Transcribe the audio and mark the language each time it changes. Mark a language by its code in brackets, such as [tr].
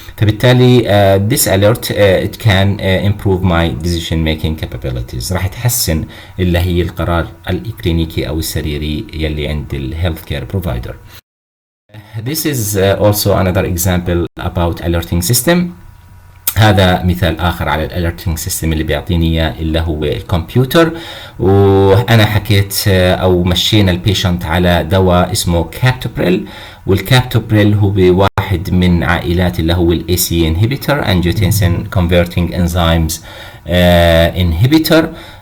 [ar] فبالتالي [en] this alert it can improve my decision making capabilities، [ar] راح تحسن اللي هي القرار الإكلينيكي أو السريري يلي عند الهيلث كير بروفايدر. [en] This is also another example about alerting system. [ar] هذا مثال آخر على الالرتنج سيستم اللي بيعطيني إياه اللي هو الكمبيوتر، وأنا حكيت أو مشينا البيشنت على دواء اسمه كابتوبريل، والكابتوبريل هو واحد من عائلات اللي هو ال AC inhibitor angiotensin converting enzymes inhibitor.